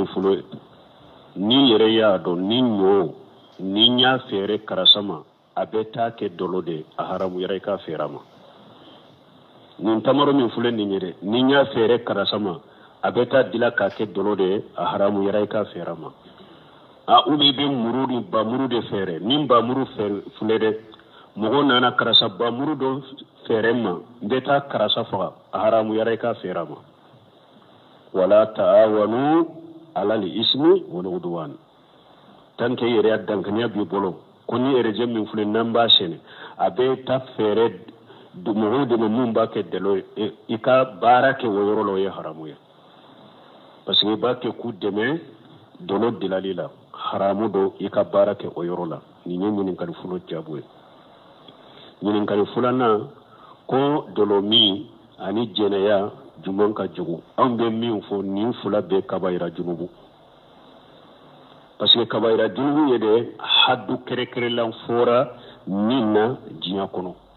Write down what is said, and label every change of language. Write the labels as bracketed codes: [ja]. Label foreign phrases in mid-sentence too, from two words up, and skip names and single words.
[bm] fulo ni yɛrɛ y'a dɔn ni ɲɔ ni n y'a fɛɛrɛ karasa ma a bɛ taa kɛ dɔlɔ de a haramu yɛrɛ i k'a fɛɛrɛ ma nin tamaro min filɛ nin ye dɛ ni n y'a fɛɛrɛ karasa ma a bɛ taa dila k'a kɛ dɔlɔ de a haramu yɛrɛ i k'a fɛɛrɛ ma u bɛ i bɛ muru ni bamuru de fɛɛrɛ ni bamuru filɛ dɛ mɔgɔ nana karasa bamuru dɔ fɛɛrɛ ma n bɛ taa karasa faga a haramu yɛrɛ i k'a fɛɛrɛ ma [ar] ولا تعاونوا على الإثم والعدوان [bm] tan ke yɛrɛ dankaniya b'i bolo ko ni RG min filɛ n'an b'a sɛnɛ a bɛ taa fɛɛrɛ mɔgɔw de ma mun b'a kɛ dɛlɔ ye i ka baara kɛ o yɔrɔ la o ye haramu ye parce que i b'a kɛ k'u dɛmɛ dɔlɔ dilali la haramu do i ka baara kɛ o yɔrɔ la nin ye ɲininkali fɔlɔ jaabu ye ɲininkali filanan ko dɔlɔ min ani jɛnɛya jumɛn ka jugu anw bɛ min fɔ nin fila bɛɛ kabayira junubu parce que kabayira junubu ye de haddu kɛrɛkɛrɛlan fɔra min na diɲɛ kɔnɔ